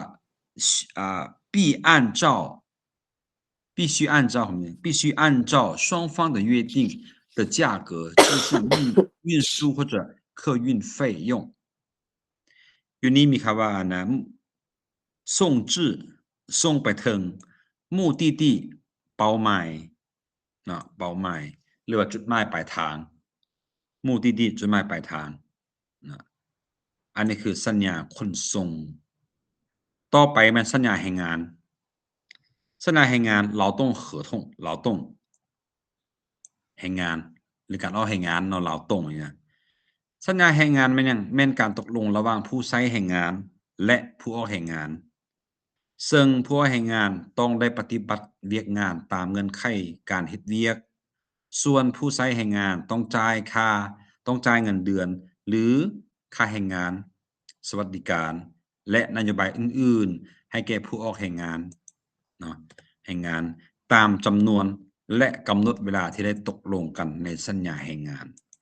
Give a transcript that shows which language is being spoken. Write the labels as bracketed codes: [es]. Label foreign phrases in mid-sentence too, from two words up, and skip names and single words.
[zh] 须按照双方的约定的价格支付运输或者客运费用。 [tts] อยู่นี่มีคำว่านะส่งจื้อส่งไปถึง目的地เป้าหมายเนาะเป้าหมายหรือว่าจุดหมายปลายทาง目的地จุดหมายปลายทางนะอันนี้ คือสัญญาขนส่งต่อไปมันสัญญาแรงงานสัญญาแรงงาน [zh] 劳动合同劳动 [tts] แรงงานหรือการออกแรงงานเนาะ劳动อย่างเงี้ยสัญญาแรงงานแม่นหยังแม่นการตกลงระหว่างผู้ใช้แรงงานและผู้ออกแรงงานซึ่ง ผู้ออกแรงงานต้องได้ปฏิบัติเวียกงานตามเงื่อนไขการเฮ็ดเวียกส่วนผู้ใช้แรงงานต้องจ่ายเงินเดือนหรือค่าแรงงานสวัสดิการและนโยบายอื่นๆให้แก่ผู้ออกแรงงานเนาะแรงงานตามจำนวนและกำหนดเวลาที่ได้ตกลงกันในสัญญาแรงงาน